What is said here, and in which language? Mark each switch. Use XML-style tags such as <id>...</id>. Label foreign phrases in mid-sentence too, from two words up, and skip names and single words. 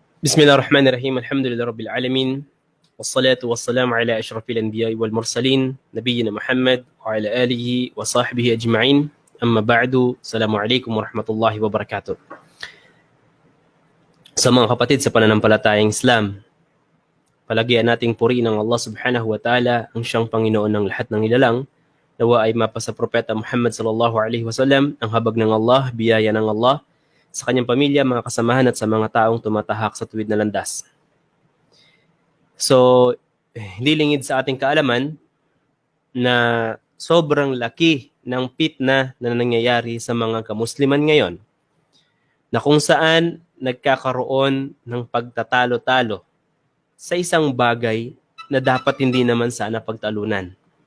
<ar>بسم الله الرحمن الرحيم الحمد لله رب العالمين والصلاة والسلام على أشرف الأنبياء والمرسلين نبينا محمد وعلى آله وصحبه أجمعين أما بعد السلام عليكم ورحمة الله وبركاته.</ar> <tl>Sa mga kapatid sa pananampalatayang Islam, palagyan nating puriin ng Allah</tl> <ar>سبحانه وتعالى</ar> <tl>ang siyang Panginoon ng lahat ng nilalang. Nawa ay mapasa Propeta Muhammad</tl> <ar>صلى الله عليه وسلم</ar> <tl>ang habag ng Allah, biyaya ng Allah sa kanyang pamilya, mga kasamahan at sa mga taong tumatahak sa tuwid na landas. So, hindi lingid sa ating kaalaman na sobrang laki ng fitna na nangyayari sa mga kamusliman ngayon, na kung saan nagkakaroon ng pagtatalo-talo sa isang bagay na dapat hindi naman sana pagtalunan.</tl>